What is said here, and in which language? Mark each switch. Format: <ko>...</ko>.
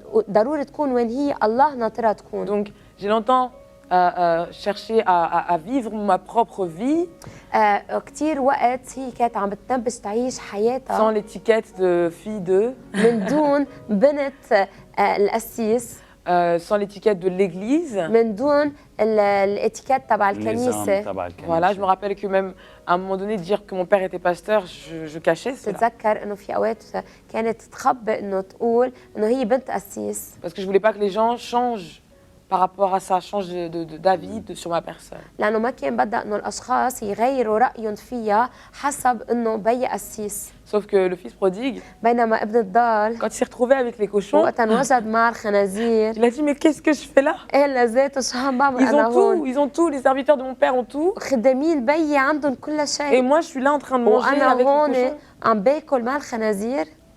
<ar>ضروري تكون وين هي الله ناطرها تكون.</ar> <fr>Donc, j'ai longtemps cherché à vivre ma propre vie</fr> <ar>كثير وقت هي كانت عم بتنبش تعيش</ar> <fr>sans</fr> <ar>حياتها</ar> <fr>l'étiquette de fille de,</fr> <ar>من دون بنت القسيس،</ar> <fr>sans l'étiquette de l'église.</fr> <ar>من دون الاتيكيت تبع النظام الكنيسه. تبع الكنيسة.</ar> <fr>Voilà, je me rappelle que même à un moment donné, dire que mon père était pasteur, je cachais cela.</fr> <ar>تتذكر انه في اوقات كانت تخبي انه تقول انه هي بنت قسيس،</ar> <fr>Parce que je voulais pas que les gens changent par rapport à ça, changent d'avis sur ma personne.</fr> <ar>لانه ما كان بدها انه الاشخاص يغيروا رايهم فيها حسب انه بي قسيس.</ar> <fr>Sauf que le fils prodigue,</fr> <ar>بينما ابن الضال</ar> <fr>quand il s'est retrouvé avec les cochons,</fr> <ar>وقت انوجد مع الخنازير</ar> <fr>il a dit mais qu'est-ce que je fais là?</fr> <ar>قال لذاته شو عم بعمل</ar> <fr>Ils</fr> <ar>انا</ar> <fr>ont tout,</fr> <ar>هون؟</ar> <fr>ils ont tout, les serviteurs de mon père ont tout.</fr> <ar>خدامين بيي عندهم كل</ar> <fr>Et</fr> <ar>شيء</ar> <fr>moi je suis là en train de manger</fr> <ar>وانا</ar> <fr>avec les</fr> <ar>هون</ar> <fr>cochons.</fr> <ar>عم باكل مع الخنازير،</ar>